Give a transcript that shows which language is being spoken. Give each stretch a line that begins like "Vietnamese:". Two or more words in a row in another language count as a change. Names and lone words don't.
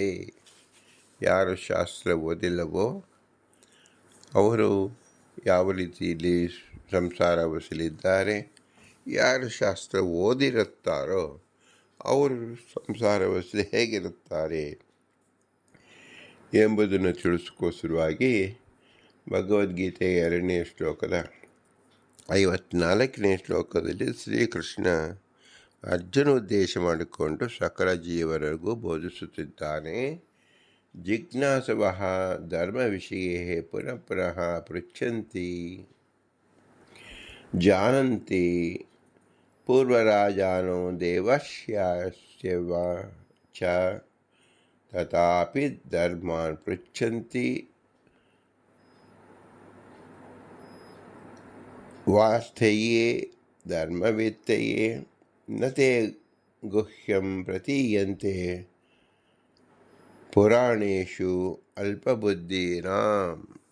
Kannada: ಯಾರು ಶಾಸ್ತ್ರ ಓದಿಲ್ಲವೋ ಅವರು ಯಾವ ರೀತಿಯಲ್ಲಿ ಸಂಸಾರ ವಹಿಸಲಿದ್ದಾರೆ, ಯಾರು ಶಾಸ್ತ್ರ ಓದಿರುತ್ತಾರೋ ಅವರು ಸಂಸಾರ ವಹಿಸಲಿ ಹೇಗಿರುತ್ತಾರೆ ಎಂಬುದನ್ನು ತಿಳಿಸ್ಕೋಸ್ಕರವಾಗಿ ಭಗವದ್ಗೀತೆಯ 2ನೇ ಶ್ಲೋಕದ 54ನೇ ಶ್ಲೋಕದಲ್ಲಿ ಶ್ರೀಕೃಷ್ಣ ಅರ್ಜುನ ಉದ್ದೇಶ ಮಾಡಿಕೊಂಡು ಸಕಲ ಜೀವರಿಗೂ ಬೋಧಿಸುತ್ತಿದ್ದಾನೆ.
Sanskrit: जिज्ञासवः धर्म विषये पुनः पुनः पृच्छन्ति जानन्ति पूर्वराजानो देवस्यास्यव च तथापि धर्मान् पृच्छन्ति वास्थेये धर्मवेत्तये नते गुह्यं प्रतीयन्ते पुराणेशु अल्पबुद्धीनां.